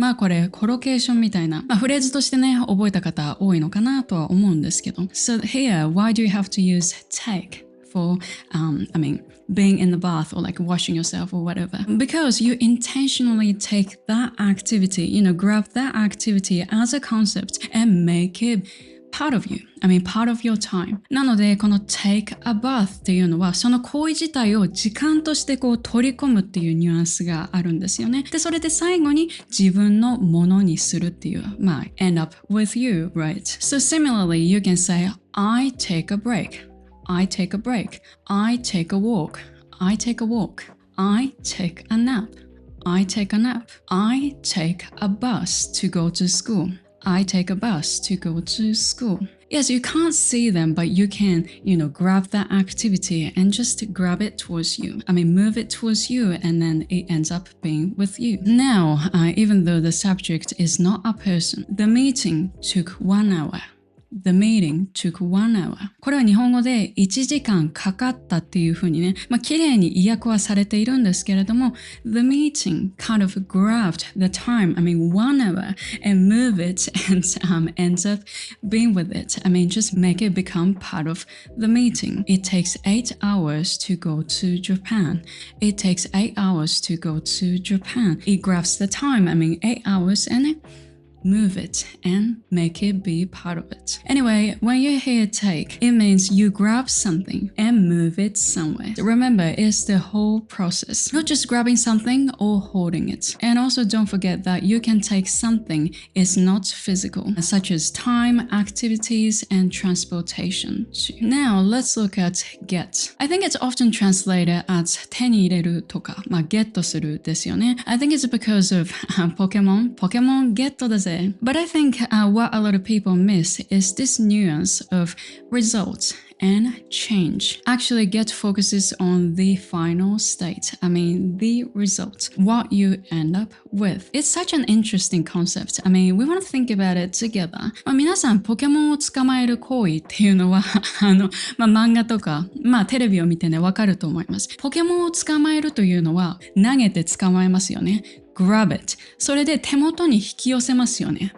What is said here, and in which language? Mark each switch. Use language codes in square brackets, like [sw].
[ja] これコロケーションみたいな、フレーズとしてね、覚えた方多いのかなとは思うんですけど。 [en] So here, why do you have to use take for, being in the bath or like washing yourself or whatever? Because you intentionally take that activity, grab that activity as a concept and make it part of you. Part of your time. [ja] なので、この take a bath っていうのは、その行為自体を時間として取り込むっていうニュアンスがあるんですよね。で、それで最後に自分のものにするっていう、 [en] end up with you, right? So similarly, you can say, I take a break. I take a break. I take a walk. I take a walk. I take a nap. I take a nap. I take a bus to go to school. I take a bus to go to school. Yes, you can't see them, but you can, grab that activity and just grab it towards you. Move it towards you, and then it ends up being with you. Now, even though the subject is not a person, the meeting took 1 hour. The meeting took 1 hour. [ja] これは日本語で1時間かかったっていう風にね、綺麗に意訳はされているんですけれども、 [en] the meeting kind of grabbed the time, 1 hour, and move it and ends up being with it. Just make it become part of the meeting. It takes 8 hours to go to Japan. It takes 8 hours to go to Japan. It grabs the time, 8 hours, and move it and make it be part of it. Anyway, when you hear take, it means you grab something and move it somewhere. Remember, it's the whole process, not just grabbing something or holding it. And also don't forget that you can take something is not physical, such as time, activities, and transportation. Now, let's look at get. I think it's often translated as [ja] 手に入れるとか、ゲットするですよね。 [en] I think it's because of Pokemon. [ja] Pokemon ゲットだぜ。 [en] But I think what a lot of people miss is this nuance of results and change. Actually, get focuses on the final state. I mean, the result, what you end up with. It's such an interesting concept. I mean, we want to think about it together. [ja] 皆さん、ポケモンを捕まえる行為っていうのは、漫画とか、テレビを見てね、わかると思います。ポケモンを捕まえるというのは、投げて捕まえますよね。 [en] grab it。 [ja] それで手元に引き寄せますよね。